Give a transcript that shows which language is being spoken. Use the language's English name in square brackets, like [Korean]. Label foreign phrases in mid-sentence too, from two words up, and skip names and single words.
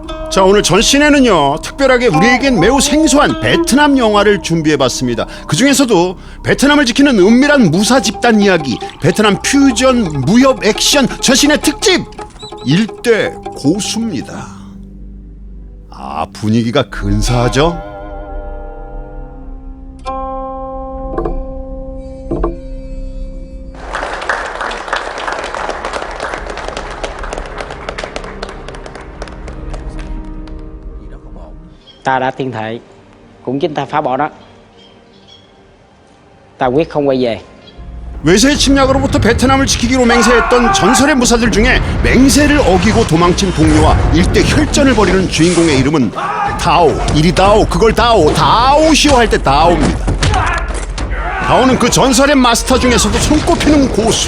[Korean] 자, 오늘 전신에는요 특별하게 우리에겐 매우 생소한 베트남 영화를 준비해봤습니다. 그 중에서도 베트남을 지키는 은밀한 무사 집단 이야기, 베트남 퓨전 무협 액션 전신의 특집 일대 고수입니다. 아, 분위기가 근사하죠? [Vietnamese] Ta đã tuyên thệ, cũng chính ta phá bỏ nó. Ta quyết không quay về. [Korean] 외세의 침략으로부터 베트남을 지키기로 맹세했던 전설의 무사들 중에 맹세를 어기고 도망친 동료와 일대 혈전을 벌이는 주인공의 이름은 다오. 이리 다오, 그걸 다오, 다오시오 할 때 다오입니다. 다오는 그 전설의 마스터 중에서도 손꼽히는 고수.